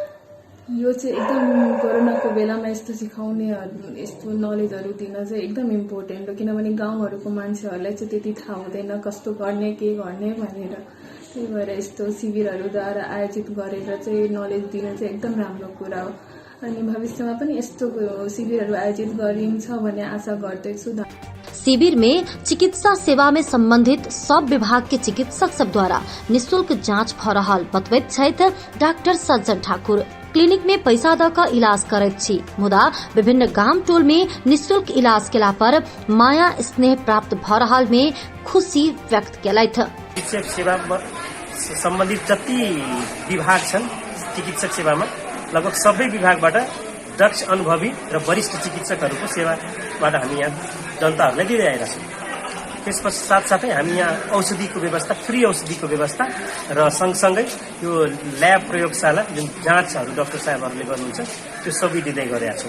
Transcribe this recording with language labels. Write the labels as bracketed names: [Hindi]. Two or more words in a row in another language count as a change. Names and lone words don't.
[Nepali] यो चाहिँ एकदम कोरोनाको बेलामा यस्तो सिकाउने यस्तो नलेजहरू दिन चाहिँ एकदम इम्पोर्टेन्ट हो, किनभने गाउँहरूको मान्छेहरूलाई चाहिँ त्यति थाहा हुँदैन कस्तो गर्ने के गर्ने भनेर। त्यही भएर यस्तो शिविरहरूद्वारा आयोजित गरेर चाहिँ नलेज दिन चाहिँ एकदम राम्रो कुरा हो। अनि भविष्यमा पनि यस्तो शिविरहरू आयोजित गरिन्छ भन्ने आशा गर्दैछु। [Maithili] शिविर में चिकित्सा सेवा में संबंधित सब विभाग के चिकित्सक सब द्वारा निशुल्क जांच भ रहल बतबैत छथि डॉक्टर सज्जन ठाकुर। क्लिनिक में पैसा द क इलाज करैत छी, मुदा विभिन्न गाम टोल में निशुल्क इलाज केला पर माया स्नेह प्राप्त भ रहल में खुशी व्यक्त केलथि। [Nepali] चिकित्सक सेवा सम्बन्धित जति विभाग छन् चिकित्सक सेवामा लगभग सबै विभागबाट दक्ष अनुभवी र वरिष्ठ चिकित्सकहरूको सेवाबाट हामी यहाँ जनताहरूलाई दिँदै आएका छौँ। त्यस साथसाथै हामी यहाँ औषधिको व्यवस्था, फ्री औषधिको व्यवस्था र सँगसँगै यो ल्याब प्रयोगशाला जुन जाँचहरू डाक्टर साहेबहरूले गर्नुहुन्छ त्यो सबै दिँदै गरेका छौँ।